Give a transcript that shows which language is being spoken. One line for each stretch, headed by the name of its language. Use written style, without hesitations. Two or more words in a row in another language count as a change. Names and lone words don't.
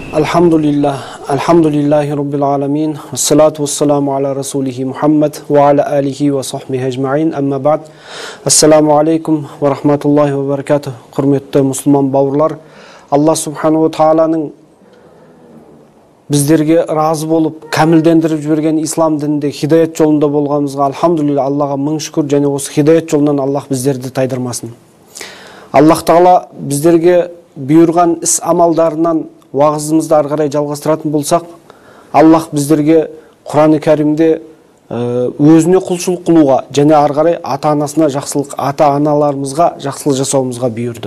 Arabic: الحمد لله رب العالمين. والصلاة والسلام على رسوله محمد وعلى آله وصحبه أجمعين. أما بعد. السلام عليكم ورحمة الله وبركاته.
Kazakh: Құрметті мұсылман бауырлар, Алла Субхану Тағаланың біздерге разы болып, кәмілдендіріп жіберген ислам дінінде хидаят жолында болғанымызға алхамдулилля, Аллаға мың шүкір, және осы хидаят жолынан Аллах біздерді тайдырмасын. Аллах Тағала біздерге бұйырған іс амалдарынан уағызымызды ары қарай жалғастыратын болсақ, Аллах біздерге Құран-ы Кәрімде өзіне құлшылық қылуға және ары қарай ата-анасына жақсылық, ата-аналарымызға жақсылық жасауымызға бұйырды.